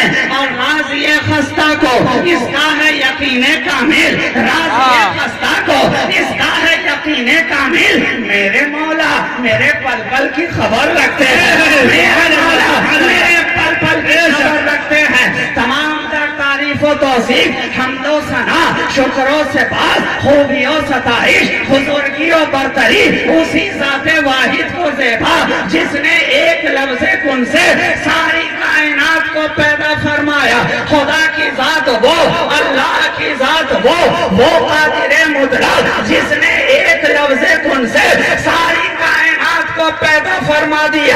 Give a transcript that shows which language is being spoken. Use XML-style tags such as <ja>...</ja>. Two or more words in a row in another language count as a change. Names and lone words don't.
<ur>اور راضی خستہ کو اس کا ہے یقین کامل، راضی خستہ کو اس کا ہے یقین کامل. میرے مولا میرے پل پل کی خبر رکھتے ہیں، میرے مولا میرے پل پل کی خبر رکھتے ہیں. تمام در تعریف و توصیف، حمد و ثنا، شکر و سپاس، خوبی و ستائش، بزرگی و برتری اسی ذات واحد کو زیبا جس نے ایک لفظ کن سے ساری کائنات کو پیدا فرمایا. خدا کی ذات وہ، اللہ کی ذات وہ قادر مطلق جس نے ایک لفظ کن سے ساری کائنات کو پیدا فرما دیا.</ur>